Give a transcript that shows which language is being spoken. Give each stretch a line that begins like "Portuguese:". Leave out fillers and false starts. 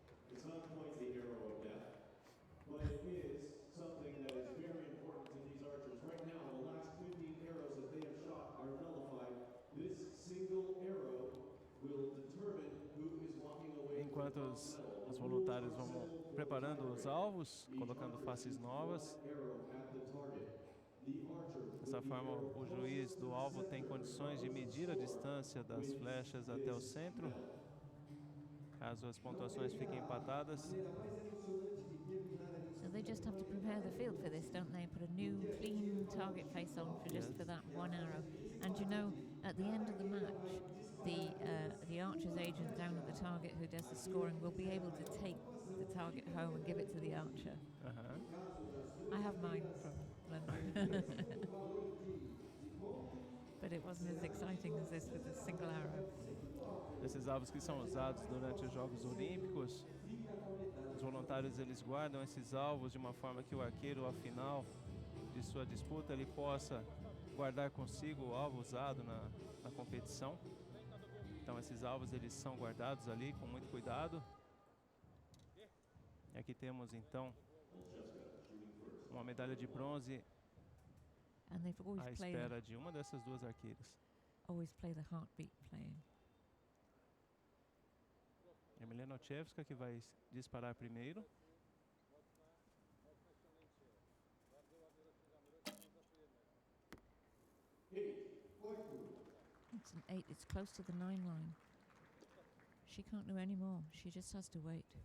English: It's not quite the arrow of death, but it is something that is very important to these archers. Right now, the last 15 arrows that they have shot are nullified. This single arrow will determine who is walking away.
Portuguese: Enquanto os voluntários vão preparando os alvos, colocando faces novas. Dessa forma, o juiz do alvo tem condições de medir a distância das flechas até o centro. Caso as pontuações fiquem empatadas.
English: So they just have to prepare the field for this, don't they? Put a new clean target face on for that one arrow. And you know, at the end of the match, the archer's agent down at the target who does the scoring will be able to take the target home and give it to the archer. I have mine from London. But it wasn't as exciting as this with a single arrow.
Portuguese: Esses alvos que são usados durante os Jogos Olímpicos, os voluntários eles guardam esses alvos de uma forma que o arqueiro, ao final de sua disputa, ele possa guardar consigo o alvo usado na competição. Então esses alvos eles são guardados ali com muito cuidado. E aqui temos então uma medalha de bronze à espera de uma dessas duas arqueiras.
English: Always play the heartbeat playing.
Portuguese: É Milena Olszewska que vai disparar primeiro.
English: It's an 8. It's close to the 9 line. She can't do any more. She just has to wait.